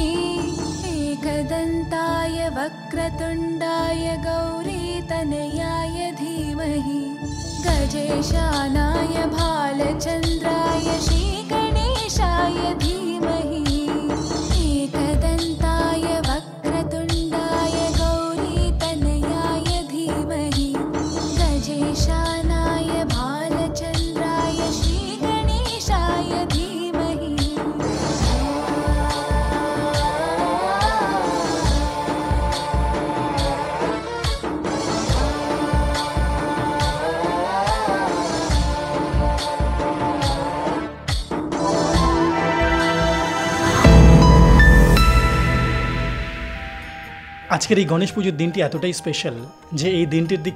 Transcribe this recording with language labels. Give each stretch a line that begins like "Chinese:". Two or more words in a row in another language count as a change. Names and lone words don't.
Sanskrit: एकदन्ताय वक्रतुण्डाय गौरीतनयाय धीमहि गजेशानाय भालचन्द्राय श्रीगणेशाय धीमहि एकदन्ताय वक्रतुण्डाय गौरीतनयाय धीमहि गजेशानाय भालचन्द्राय श्रीगणेशाय धीमहि
Bangla: আজকের এই গণেশ পুজোর দিনটি এতটাই স্পেশাল যে এই দিনটির দিকে